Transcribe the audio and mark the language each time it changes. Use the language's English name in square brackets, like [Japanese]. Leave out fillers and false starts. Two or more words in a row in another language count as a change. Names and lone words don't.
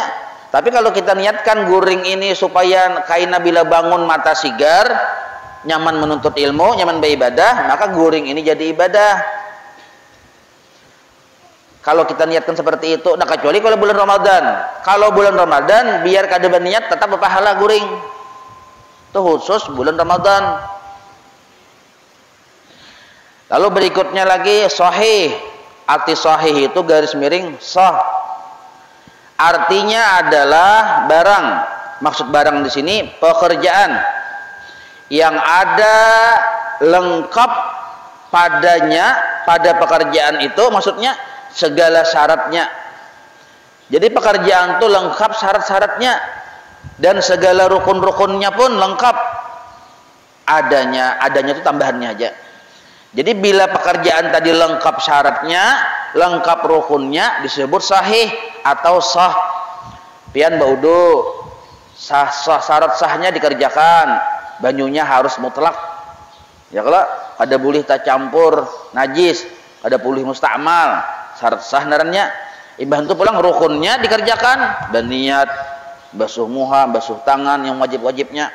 [Banjar] Tapi kalau kita niatkan guring ini supaya kaina bila bangun mata sigar, nyaman menuntut ilmu, nyaman beribadah, maka guring ini jadi ibadah. [Indonesian] Kalau kita niatkan seperti itu, nah kecuali kalau bulan Ramadan. [Banjar] Kalau bulan Ramadan biar kada berniat tetap berpahala guring. [Indonesian] Itu khusus bulan Ramadan. Lalu berikutnya lagi sahih. Arti sahih itu garis miring sah. Artinya adalah barang. Maksud barang di sini pekerjaan yang ada lengkap padanya, pada pekerjaan itu maksudnya segala syaratnya. Jadi pekerjaan itu lengkap syarat-syaratnya dan segala rukun-rukunnya pun lengkap. Adanya itu tambahannya aja. Jadi bila pekerjaan tadi lengkap syaratnya, lengkap rukunnya disebut sahih atau sah. [Banjar] Pian baudu syarat sahnya dikerjakan, banyunya harus mutlak. Ya kalau ada boleh tak campur najis, ada boleh musta'mal, syarat sah narannya. Ibah itu pulang rukunnya dikerjakan, berniat, basuh muha, basuh tangan yang wajib-wajibnya.